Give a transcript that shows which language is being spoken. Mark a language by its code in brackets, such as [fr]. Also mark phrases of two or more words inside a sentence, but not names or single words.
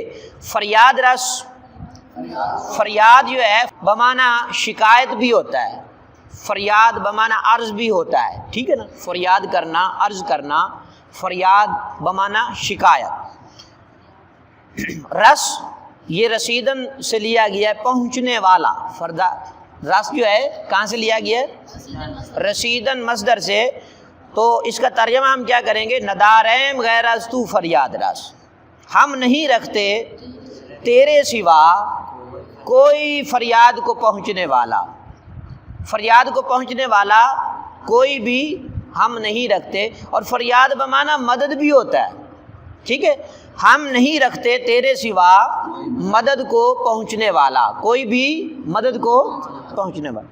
[ur] فریاد رس، فریاد جو ہے بمعنی شکایت بھی ہوتا ہے، فریاد بمعنی عرض بھی ہوتا ہے، ٹھیک ہے نا، فریاد کرنا، عرض کرنا، فریاد بمعنی شکایت۔ رس یہ رسیدن سے لیا گیا ہے، پہنچنے والا، فردا رس جو ہے کہاں سے لیا گیا ہے؟ رسیدن مصدر سے۔ تو اس کا ترجمہ ہم کیا کریں گے؟ [fa] نداریم غیر از تو فریاد رس، [ur] ہم نہیں رکھتے تیرے سوا کوئی فریاد کو پہنچنے والا، فریاد کو پہنچنے والا کوئی بھی ہم نہیں رکھتے۔ اور فریاد بمعنی مدد بھی ہوتا ہے، ٹھیک ہے، ہم نہیں رکھتے تیرے سوا مدد کو پہنچنے والا، کوئی بھی مدد کو پہنچنے والا۔